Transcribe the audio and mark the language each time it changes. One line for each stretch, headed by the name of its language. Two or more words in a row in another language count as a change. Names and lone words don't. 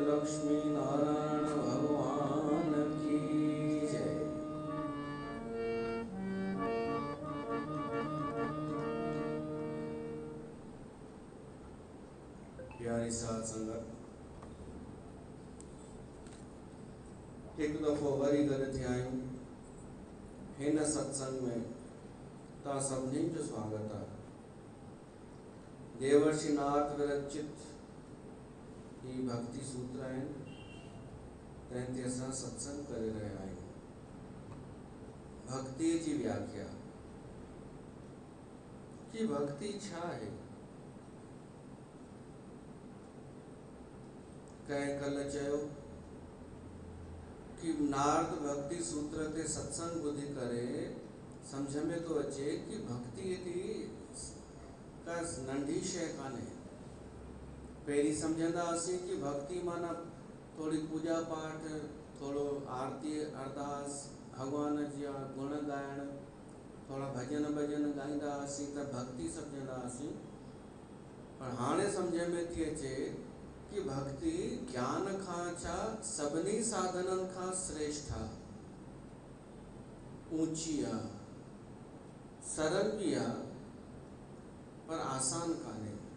Hindi: लक्ष्मी नारायण भगवान की जय।
Sindhi: प्यारी साध संगत, एक दफ़ो वरी गॾु थिया आहियूं हिन सत्संग में। तव्हां सभिनी जो स्वागत आहे। देवर्षि नारद विरचित ही भक्ति सूत्र आहिनि, तंहिं ते असां सत्संग करे रहिया आहियूं। भक्ति जी व्याख्या कि भक्ति छा आहे। कंहिं कल्ह चयो कि नारद भक्ति सूत्र ते सत्संग ॿुधी करे समझ में तो अचे कि भक्ति एॾी का नंढी शइ कान्हे। पहिरीं सम्झंदा हुआसीं कि भक्ति माना थोड़ी पूजा पाठ, थोड़ो आरती अरदास, भगवान जा गुण ॻाइण, थोड़ा भजन भजन ॻाईंदा हुआसीं त भक्ति सम्झंदा हुआसीं। पर हाणे समझ में थी अचे कि भक्ति ज्ञान खां छा सभिनी साधननि खां श्रेष्ठ आहे, ऊंची आहे, सरल भी आहे, पर आसान कान्हे।